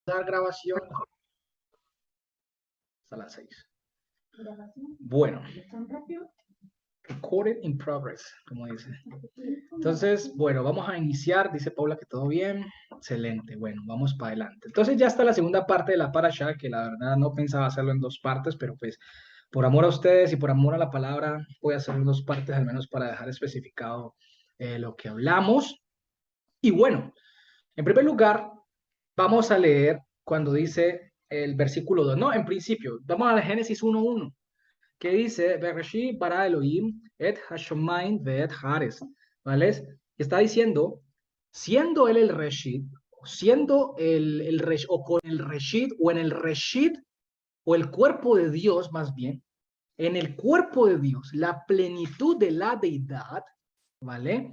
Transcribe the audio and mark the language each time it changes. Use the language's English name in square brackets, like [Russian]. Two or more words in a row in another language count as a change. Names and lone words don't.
[Spanish] Dar grabación a las 6. Bueno, [English] recorded in progress, [Spanish] como dice. Entonces, bueno, vamos a iniciar. Dice Paula que todo bien. Excelente. Bueno, vamos para adelante. Entonces ya está la segunda parte de la parasha, que la verdad no pensaba hacerlo en dos partes, pero pues por amor a ustedes y por amor a la palabra, voy a hacerlo en dos partes, al menos para dejar especificado lo que hablamos. Y bueno, en primer lugar, vamos a leer cuando dice el versículo 2, no, en principio, vamos a Génesis 1:1, que dice, [Hebrew] בראשית ברא אלוהים את השמים ואת הארץ, [Spanish] ¿vale? Está diciendo, siendo él el Reshit, siendo o con el Reshit, o en el Reshit, o el cuerpo de Dios más bien, en el cuerpo de Dios, la plenitud de la deidad, ¿vale?